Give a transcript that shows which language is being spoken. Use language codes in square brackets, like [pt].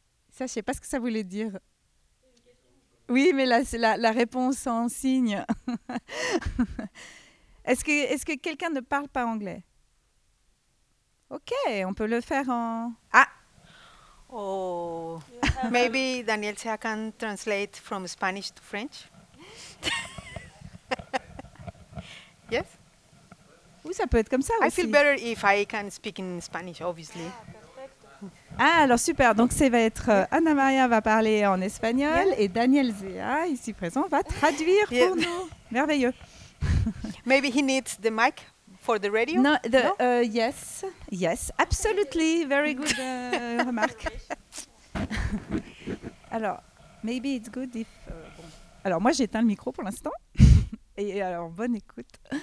[fr] Ça, je ne sais pas ce que ça voulait dire. Oui, mais la réponse en signe. Est-ce que quelqu'un ne parle pas anglais? Ok, on peut le faire en... Ah! [en] Oh, maybe Daniel Tia can translate from Spanish to French. Yes? [fr] Oui, ça peut être comme ça [en] I [fr] aussi. [en] I feel better if I can speak in Spanish, obviously. [fr] Ah, alors super, donc ça va être Anna Maria va parler en espagnol et Daniel Zea, ici présent, va traduire pour nous. Merveilleux. [en] Maybe he needs the mic for the radio? No, yes, absolutely, very good remark. [fr] Alors, [en] maybe it's good if... [fr] Alors moi j'éteins le micro pour l'instant, et alors bonne écoute.